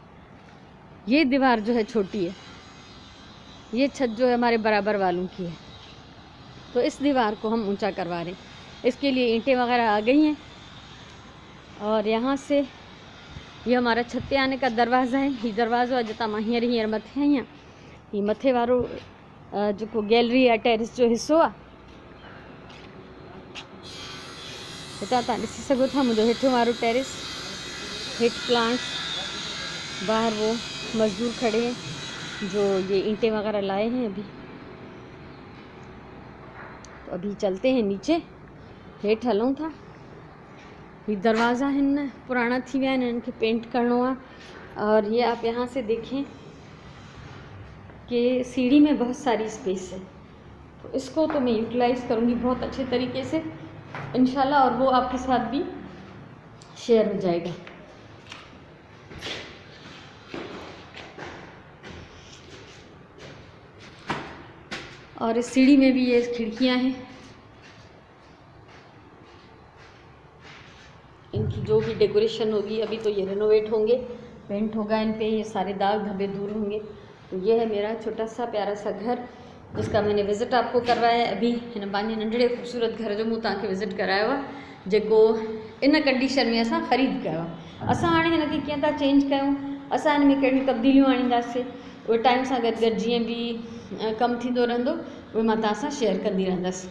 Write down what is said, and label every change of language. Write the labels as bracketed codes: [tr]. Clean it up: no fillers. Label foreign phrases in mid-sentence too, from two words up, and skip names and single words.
[hi] ये दीवार जो है छोटी है, ये छत जो है हमारे बराबर वालों की है, तो इस दीवार को हम ऊंचा करवा रहे हैं। इसके लिए ईंटें वगैरह आ गई हैं और यहाँ से ये हमारा छत पे आने का दरवाज़ा है। [sd] ये दरवाज़ो अॼु तां मां हींअर मथे आई आहियां। ये मथे वारो जेको गैलरी या टेरिस जो हिस्सो आहे, हितां तव्हां ॾिसी सघो था मुंहिंजो हेठियों वारो टेरिस, हेठि प्लांट्स, [hi] बाहर वो मजदूर खड़े हैं जो ये ईंटें वगैरह लाए हैं अभी। तो अभी चलते हैं नीचे, [sd] हेठि हलूं था। ये दरवाज़ा हिन पुराना थी विया आहिनि, इनके पेंट करणो आहे। [hi] और ये आप यहाँ से देखें कि सीढ़ी में बहुत सारी स्पेस है, तो इसको तो मैं यूटिलाइज़ करूँगी बहुत अच्छे तरीके से इंशाल्लाह, और वो आपके साथ भी शेयर हो जाएगा। और इस सीढ़ी में भी ये खिड़कियां हैं, इनकी जो भी डेकोरेशन होगी, अभी तो ये रेनोवेट होंगे, पेंट होगा इन पे, ये सारे दाग धब्बे दूर होंगे। तो ये है मेरा छोटा सा प्यारा सा घर जिसका मैंने विज़िट आपको करवाया है। [sd] अभी हिन पंहिंजे नंढड़े ख़ूबसूरत घर जो मूं तव्हांखे विज़िट करायो आहे, जेको इन कंडीशन में असां ख़रीद कयो आहे। असां हाणे हिनखे कीअं था चेंज कयूं, असां हिन में कहिड़ियूं तब्दीलियूं आणींदासीं, उहे टाइम सां गॾु गॾु जीअं बि कमु थींदो रहंदो उहे मां तव्हां सां शेयर कंदी रहंदसि।